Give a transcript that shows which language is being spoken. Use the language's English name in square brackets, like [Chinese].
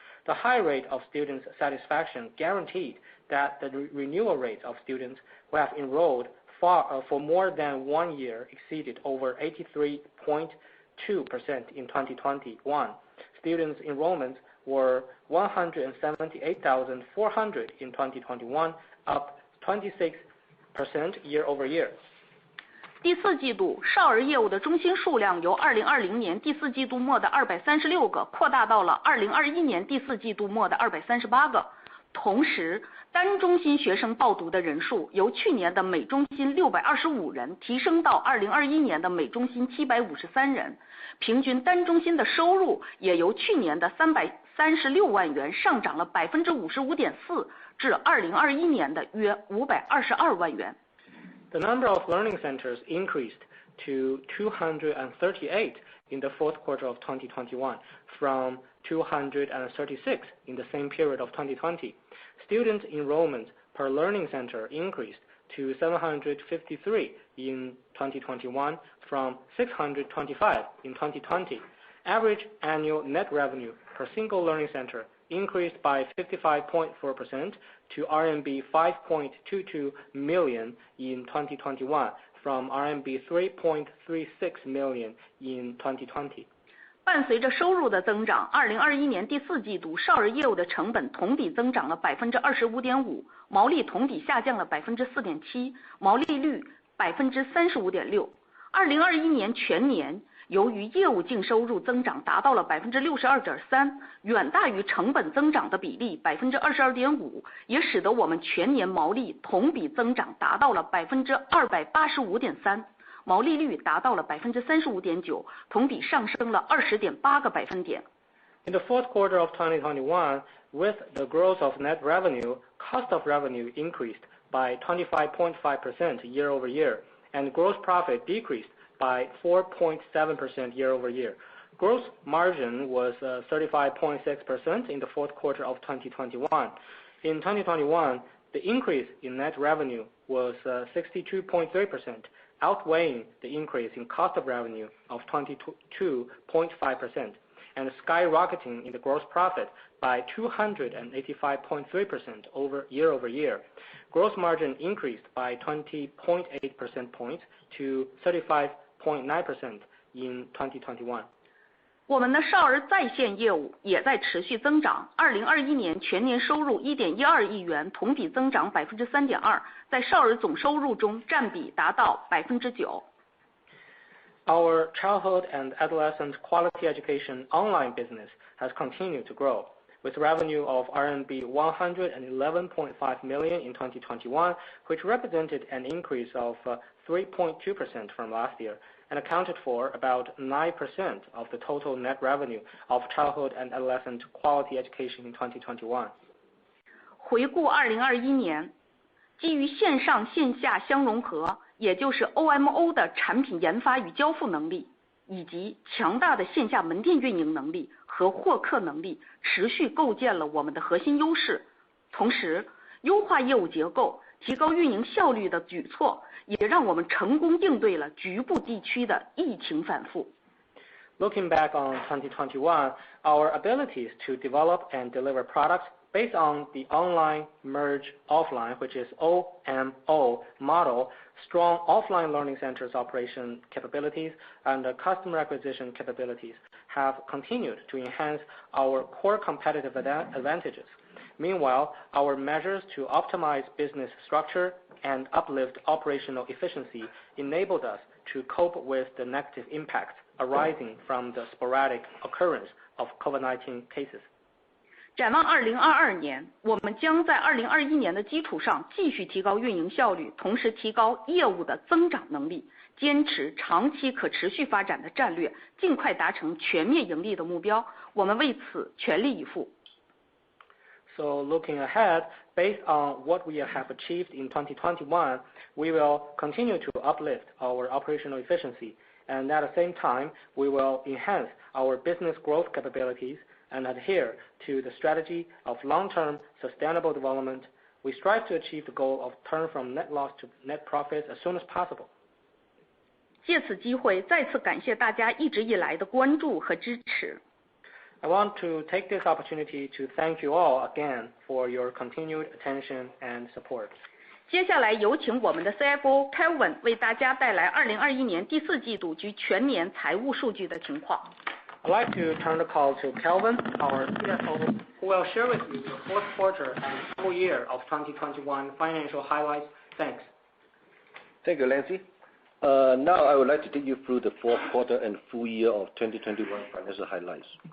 [English] The high rate of students' satisfaction guaranteed that the renewal rate of students who have enrolled for more than 1 year exceeded over 83.2% in 2021. Students' enrollments were 178,400 in 2021, up 26% year over year. [Chinese] 第四季度，少儿业务的中心数量由2020年第四季度末的236个扩大到了2021年第四季度末的238个。同时，单中心学生报读的人数由去年的每中心625人提升到2021年的每中心753人，平均单中心的收入也由去年的336万元上涨了55.4%，至2021年的约522万元。 [English] The number of learning centers increased to 238 in the fourth quarter of 2021 from 236 in the same period of 2020. Student enrollment per learning center increased to 753 in 2021 from 625 in 2020. Average annual net revenue per single learning center increased by 55.4% to RMB 5.22 million in 2021 from RMB 3.36 million in 2020. [Chinese] 伴随着收入的增长，2021年第四季度少儿业务的成本同比增长了25.5%，毛利同比下降了4.7%，毛利率35.6%。 2021年全年，由于业务净收入增长达到了62.3%，远大于成本增长的比例22.5%，也使得我们全年毛利同比增长达到了285.3%。毛利率达到了35.9%，同比上升了20.8个百分点。 [English] In the fourth quarter of 2021, with the growth of net revenue, cost of revenue increased by 25.5% year over year, and gross profit decreased by 4.7% year over year. Gross margin was 35.6% in the fourth quarter of 2021. In 2021, the increase in net revenue was 62.3%. Outweighing the increase in cost of revenue of 22.5% and skyrocketing in the gross profit by 285.3% year over year. Gross margin increased by 20.8 percentage points to 35.9% in 2021. [Chinese] 我们的少儿在线业务也在持续增长。 2021年全年收入1.12亿元，同比增长3.2%，在少儿总收入中占比达到9%。 [English] Our childhood and adolescent quality education online business has continued to grow, with revenue of RMB 111.5 million in 2021, which represented an increase of 3.2% from last year, and accounted for about 9% of the total net revenue of childhood and adolescent quality education in 2021. [Chinese] 回顾2021年，基于线上线下相融合，也就是 OMO 的产品研发与交付能力，以及强大的线下门店运营能力和获客能力，持续构建了我们的核心优势。同时，优化业务结构、提高运营效率的举措，也让我们成功应对了局部地区的疫情反复。 [English] Looking back on 2021, our abilities to develop and deliver products based on the online merge offline, which is OMO model, strong offline learning centers operation capabilities, and customer acquisition capabilities have continued to enhance our core competitive advantages. Meanwhile, our measures to optimize business structure and uplift operational efficiency enabled us to cope with the negative impacts arising from the sporadic occurrence of COVID-19 cases. [Chinese] 展望2022年，我们将在2021年的基础上继续提高运营效率，同时提高业务的增长能力，坚持长期可持续发展的战略，尽快达成全面盈利的目标。我们为此全力以赴。 [English] So looking ahead, based on what we have achieved in 2021, we will continue to uplift our operational efficiency, and at the same time, we will enhance our business growth capabilities and adhere to the strategy of long-term sustainable development. We strive to achieve the goal of turn from net loss to net profits as soon as possible. [Chinese] 借此机会，再次感谢大家一直以来的关注和支持。 [English] I want to take this opportunity to thank you all again for your continued attention and support. [Chinese] 接下来有请我们的 CFO Kelvin 为大家带来2021年第四季度及全年财务数据的情况。 [English] I'd like to turn the call to Kelvin, our CFO, who will share with you the fourth quarter and full year of 2021 financial highlights. Thanks. Thank you, Nancy. Now I would like to take you through the fourth quarter and full year of 2021 financial highlights.